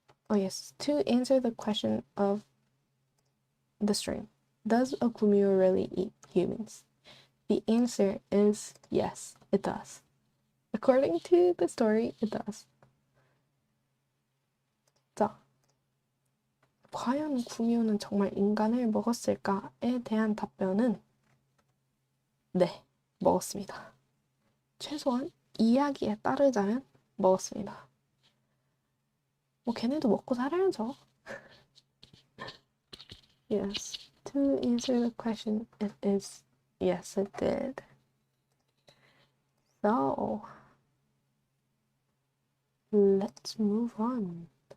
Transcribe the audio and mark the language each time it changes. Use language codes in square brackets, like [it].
[en] Oh, yes, to answer the question of the stream, does a gumiho really eat humans? The answer is yes, it does. According to the story, it does. [ko] 자, 과연 구미호는 정말 인간을 먹었을까에 대한 답변은 네, 먹었습니다. 최소한 이야기에 따르자면 먹었습니다. 뭐 걔네도 먹고 살아야죠. [en] Yes, to answer the question, it is yes, it did. So, let's move on.